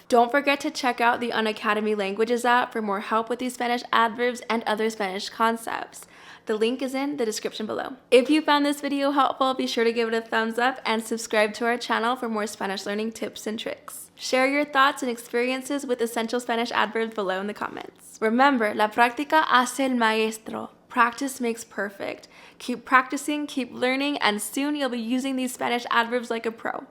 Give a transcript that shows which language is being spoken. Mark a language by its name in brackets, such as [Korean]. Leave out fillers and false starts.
[English] Don't forget to check out the Unacademy Languages app for more help with these Spanish adverbs and other Spanish concepts. The link is in the description below. If you found this video helpful, be sure to give it a thumbs up and subscribe to our channel for more Spanish learning tips and tricks. Share your thoughts and experiences with essential Spanish adverbs below in the comments. [Spanish] Remember, la práctica hace el maestro. [English] Practice makes perfect. Keep practicing, keep learning, and soon you'll be using these Spanish adverbs like a pro.